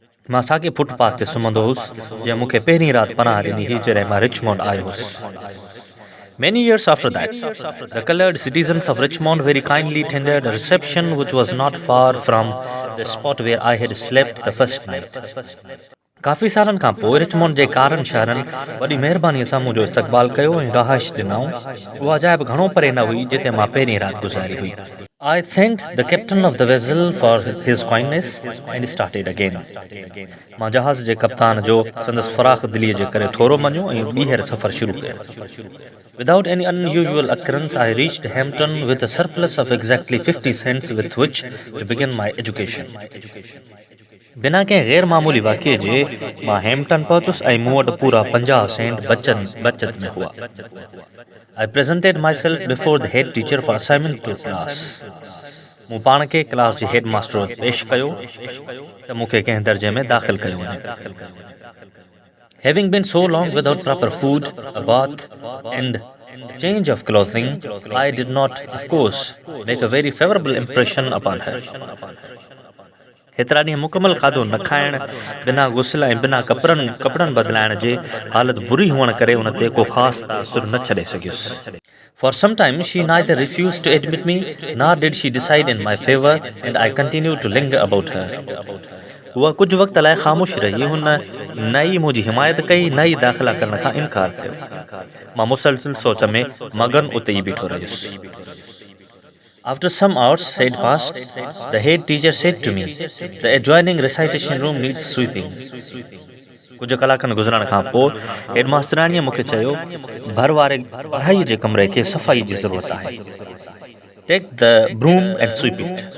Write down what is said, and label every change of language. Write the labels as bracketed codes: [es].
[sd] मां साॻे फुटपाथ ते सुम्हंदो हुउसि जंहिं मूंखे पहिरीं राति पनाह ॾिनी हुई जॾहिं मां रिचमंड आयो हुउसि. [en] Many years after that, the colored citizens of Richmond very kindly tendered a reception which was not far from the spot where I had slept the first night. [sd] काफ़ी सालनि खां पोइ रिचमंड जे कारनि शहरनि वॾी महिरबानीअ सां मुंहिंजो इस्तक़बाल कयो ऐं रहाइश ॾिनऊं. उहा जाइ बि घणो परे न हुई जिते मां पहिरीं राति गुज़ारी हुई. [en] I thanked the captain of the vessel for his kindness and started again. [sd] मां जहाज़ जे कप्तान जो संदसि फराख़ दिलीअ जे करे थोरो मञियो ऐं ॿीहर सफ़र शुरू कयो. [en] Without any unusual occurrence, I reached Hampton with a surplus of exactly 50 cents with which to begin my education. [sd] बिना कंहिं गैर मामूली वाक़े जे मां हैम्पटन पहुतुसि ऐं मूं वटि पूरा 50 सेंट बचत में हुआ। [en] I presented myself before the head teacher for assignment to class. [sd] मूं पाण खे क्लास जे हेड मास्टर वटि पेश कयो त मूंखे कंहिं दर्जे में दाख़िल कयो वञे। [en] Having been so long without proper food, a bath, and change of clothing, I did not, of course, make a very favorable impression upon her. [sd] हेतिरा ॾींहं मुकमल खाधो न खाइण, बिना गुसल ऐं बिना कपड़नि बदिलाइण जे हालत बुरी हुअण करे उन ते को ख़ासि तासुर न छॾे सघियुसि। [en] For some time, she neither refused to admit me, nor did she decide in my favor, and I continued to linger about her. [sd] उहा कुछ वक़्त लाइ ख़ामोश रही, हुन न ई मुंहिंजी हिमायत कई, न ई दाख़िला करण खां इनकार कयो। मां मुसलसिल सोच में मगन उते ई बीठो रहियुसि। [en] After some hours had passed, the head teacher said to me, "The adjoining recitation room needs sweeping." [sd] कुछ कलाकनि गुज़रण खां पोइ हेड मास्तराणीअ मूंखे चयो, भर वारे पढ़ाईअ जे कमरे खे सफ़ाई जी ज़रूरत आहे। [en] Take the broom and sweep it.